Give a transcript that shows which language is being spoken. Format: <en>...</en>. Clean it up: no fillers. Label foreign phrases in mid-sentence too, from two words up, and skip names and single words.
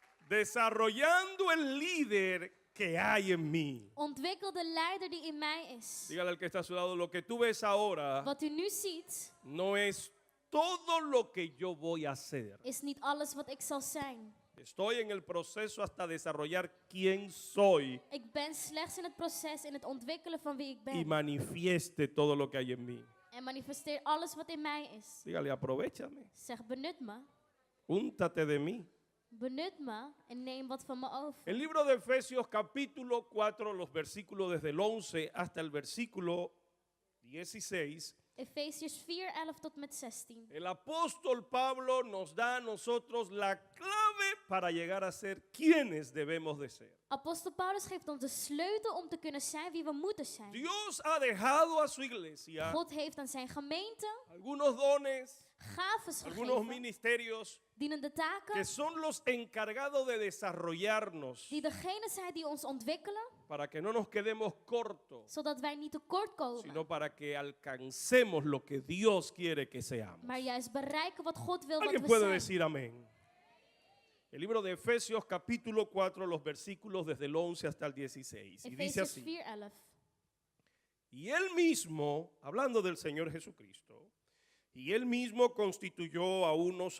<es>Desarrollando el líder que hay en mí.</es> <nl>Ontwikkel de leider die in mij is.</nl> <es>Dígale al que está a su lado, lo que tú ves ahora</es> <nl>Wat u nu ziet,</nl> <es>no es todo lo que yo voy a hacer.</es> <nl>is niet alles wat ik zal zijn.</nl> <es>Estoy en el proceso hasta desarrollar quién soy</es> <nl>Ik ben slechts in het proces, in het ontwikkelen van wie ik</nl> <es>y</es> <nl>ben.</nl> <es>manifieste todo lo que hay en mí.</es> <nl>En manifesteer alles wat in mij is.</nl> <es>Dígale, aprovechame,</es> <nl>Zeg, benut me.</nl> <es>úntate de mí.</es> <nl>Benut me en neem wat van me over.</nl> <es>El libro de Efesios capítulo 4, los versículos desde el 11 hasta el versículo 16.</es> <nl>Efesiërs 4, 11 tot met 16.</nl> <es>El apóstol Pablo nos da a nosotros la clave para llegar a ser quienes debemos de ser.</es> <nl>Apostel Paulus geeft ons de sleutel om te kunnen zijn wie we moeten zijn.</nl> <es>Dios ha dejado a su iglesia</es> <nl>God heeft aan zijn gemeente</nl> <es>algunos dones,</es> <nl>gaves</nl> <es>algunos</es> <nl>gegeven,</nl> <es>ministerios</es> <nl>dienende</nl> <es>que</es> <nl>taken,</nl> <es>son los encargados de desarrollarnos</es> <nl>die degene zijn die ons ontwikkelen,</nl> <es>para que no nos quedemos cortos,</es> <nl>zodat wij niet tekort komen,</nl> <es>sino para que alcancemos lo que Dios quiere que seamos.</es> <nl>maar juist bereiken wat God wil dat</nl> <es>¿Alguien</es> <nl>we</nl> <es>puede</es> <nl>zijn.</nl> <es>decir amén? El libro de Efesios capítulo 4, los versículos desde el 11 hasta el 16. Y dice</es> <nl>Efesiërs</nl> <es>así:</es> <nl>4, 11.</nl> <es>y él mismo, hablando del Señor Jesucristo, y él mismo constituyó a unos</es>